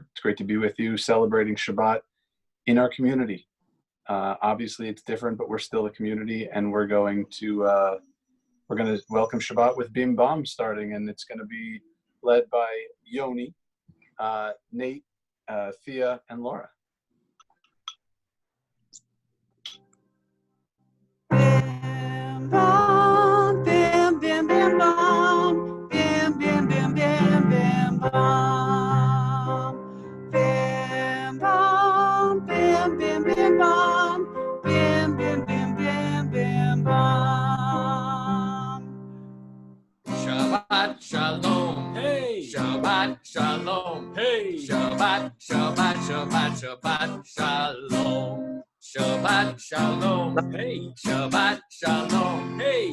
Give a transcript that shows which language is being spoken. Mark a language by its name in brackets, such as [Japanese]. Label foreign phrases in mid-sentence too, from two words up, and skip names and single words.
[English] It's great to be with you, celebrating Shabbat in our community. Obviously, it's different, but we're still a community, and we're going to welcome Shabbat with Bim Bam starting, and it's going to be led by Yoni, Nate, Thea, and Laura. Bim bam, bim bim bim bam, bim bim bim bim bim bam, bim bam, bim bim bim bam, bim bim bim bim bim bam. [Hebrew] שבת שלום, היי. שבת שלום, היי. שבת, שבת, שבת, שבת שלום. שבת שלום, היי. שבת שלום, היי.